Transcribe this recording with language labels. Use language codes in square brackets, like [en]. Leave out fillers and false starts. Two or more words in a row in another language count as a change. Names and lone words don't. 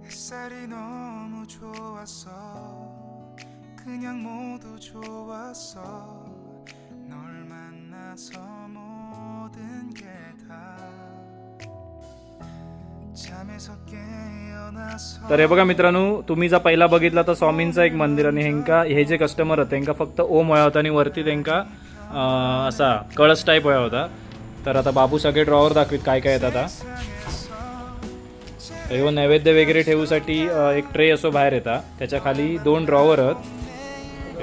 [ko] 햇살이 너무 좋았어 그냥 모두 좋았어 널 만나서 모든 게 다 잠에서 깨어나서 [mr] तर हे बघा मित्रांनो, तुम्ही जर पहिला बघितला तर स्वामींचं एक मंदिर आणि हेंका हे जे कस्टमर होते त्यांना फक्त ओम होया होता आणि वरती त्यांना असा कळस टाईप होया होता. तर आता बाबू सगळे ड्रॉवर दाखवीत काय काय येतात. आता हे नैवेद्य वगैरे ठेवूसाठी एक ट्रे असो बाहेर येतात, त्याच्या खाली 2 ड्रॉवर आहेत.